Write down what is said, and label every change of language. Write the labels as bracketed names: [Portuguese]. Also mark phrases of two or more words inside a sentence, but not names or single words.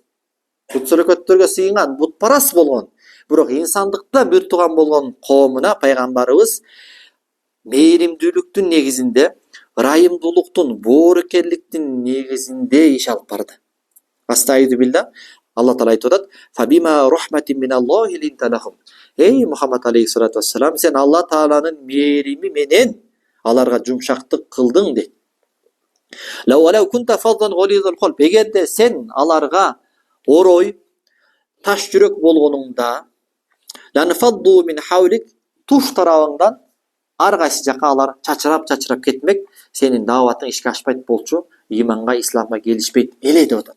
[Kyrgyz] Бут сөлөкөттөргө сыйынган, бутпарас болгон, бирок инсандыкта бир тууган болгон коомуна пайгамбарыбыз мээримдүүлүктүн негизинде, ырайымдуулуктун, боорукерликтин негизинде иш алып барды. [Arabic] أستعيذ بالله. [Kyrgyz] Алла Таала айтып атат: [Arabic] "فبما رحمة من الله لنت لهم". [Kyrgyz] Эй Мухаммад [Arabic] عليه الصلاة والسلام, [Kyrgyz] сен Алла Тааланын мээрими менен аларга жумшактык кылдың дейт. [Arabic] لو كنت فظا غليظ القلب. [Kyrgyz] Эгерде сен аларга орой, таш жүрөк болгонуңда, [Arabic] لانفضوا من حولك, [Kyrgyz] туш тарабыңдан ар кайсы жака алар чачырап кетмек, сенин дааватың ишке ашпайт болчу, иманга, исламга келишпейт эле деп атат.